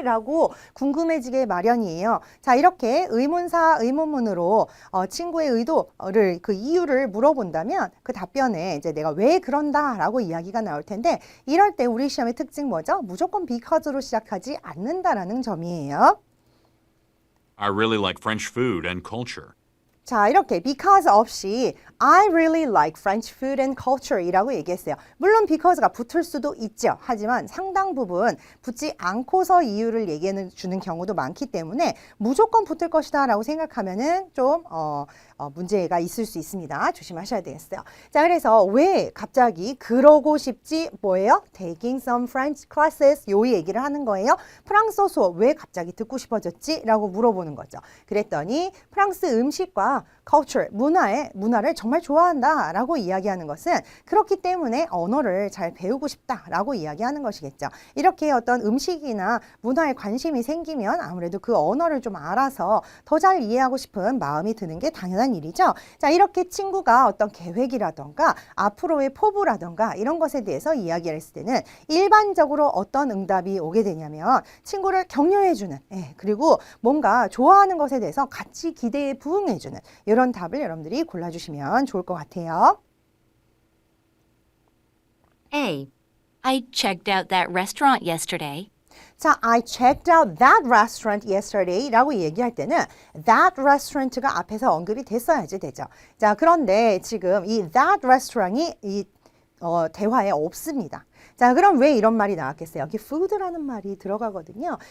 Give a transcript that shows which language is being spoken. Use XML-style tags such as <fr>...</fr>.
<ko>라고 궁금해지게 마련이에요. 자, 이렇게 의문사, 의문문으로 친구의 의도를 그 이유를 물어본다면 그 답변에 이제 내가 왜 그런다 라고 이야기가 나올 텐데 이럴 때 우리 시험의 특징 뭐죠? 무조건 because로 시작하지 않는다라는 점이에요.</ko> <en>I really like French food and culture.</en> <ko>자, 이렇게 because 없이</ko> <en>I really like French food and culture</en> <ko>이라고 얘기했어요. 물론 because가 붙을 수도 있죠. 하지만 상당 부분 붙지 않고서 이유를 얘기해 주는 경우도 많기 때문에 무조건 붙을 것이다 라고 생각하면은 좀 문제가 있을 수 있습니다. 조심하셔야 되겠어요. 자, 그래서 왜 갑자기 그러고 싶지 뭐예요?</ko> <en>Taking some French classes</en> <ko>요 얘기를 하는 거예요. 프랑스어 수업 왜 갑자기 듣고 싶어졌지? 라고 물어보는 거죠. 그랬더니 프랑스 음식과 culture, 문화를 정말 좋아한다라고 이야기하는 것은 그렇기 때문에 언어를 잘 배우고 싶다라고 이야기하는 것이겠죠. 이렇게 어떤 음식이나 문화에 관심이 생기면 아무래도 그 언어를 좀 알아서 더 잘 이해하고 싶은 마음이 드는 게 당연한 일이죠. 자, 이렇게 친구가 어떤 계획이라던가 앞으로의 포부라던가 이런 것에 대해서 이야기를 했을 때는 일반적으로 어떤 응답이 오게 되냐면 친구를 격려해주는, 그리고 뭔가 좋아하는 것에 대해서 같이 기대에 부응해주는 이런 답을 여러분들이 골라주시면 좋을 것 같아요.</ko> <en>A. I checked out that restaurant yesterday.</en> <ko>자,</ko> <en>I checked out that restaurant yesterday</en> <ko>라고 얘기할 때는 that restaurant가 앞에서 언급이 됐어야지 되죠. 자, 그런데 지금 이 that restaurant이 이 대화에 없습니다. 자, 그럼 왜 이런 말이 나왔겠어요? 여기 food라는 말이 들어가거든요.</ko>